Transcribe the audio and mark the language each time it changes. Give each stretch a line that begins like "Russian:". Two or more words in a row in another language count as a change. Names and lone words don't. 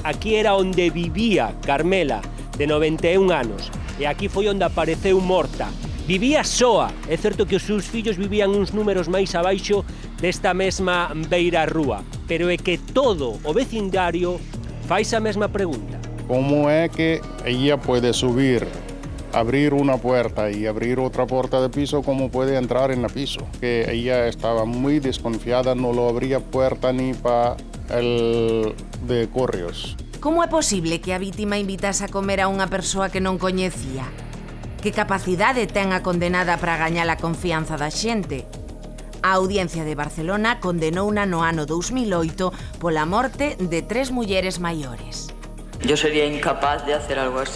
Galician: Aquí era onde vivía Carmela, de 91 anos, e aquí foi onde apareceu morta. Vivía soa, é certo que os seus fillos vivían uns números máis abaixo desta mesma beira rúa, pero é que todo o vecindario fais a mesma pregunta.
Spanish: Como é que ella puede subir, abrir una puerta y abrir otra puerta de piso, como puede entrar en el piso? Que ella estaba muy desconfiada, no lo abría puerta ni para el de correos.
Galician: Como é posible que a vítima invitase a comer a unha persoa que non coñecía? Que capacidade ten a condenada para gañar a confianza da xente? A Audiencia de Barcelona condenou-na no ano 2008 pola morte de 3 mulleres maiores.
Spanish: Yo sería incapaz de hacer algo así.